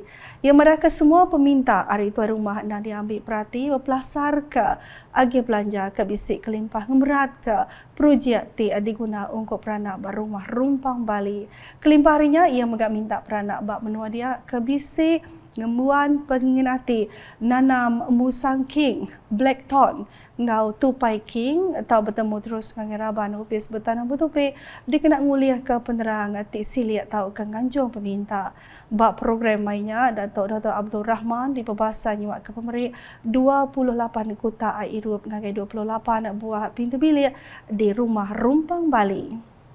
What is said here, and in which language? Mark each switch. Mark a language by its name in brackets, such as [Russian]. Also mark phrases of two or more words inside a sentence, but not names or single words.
[Iban] Yang mereka semua peminta hari itu rumah nak diambil perhati berpelasar ke agi belanja ke bisik kelimpah ngemerat ke projek ti diguna untuk peranak berumah Rumpang Bali. Kelimpah harinya ia megak minta peranak bak menua dia ke bisik ngemuan penginginati nanam musang king black thorn ngau tupai king atau bertemu terus dengan raban upis bertanam betupi dikena nguliah ke penerang ti silik atau ke nganjung peminta bak program mainnya Datuk Abdul Rahman di pembahasa nyiwak ke pemeri 28 kota Airup ngagai 28 buah pintu bilik di rumah Rumpang Bali.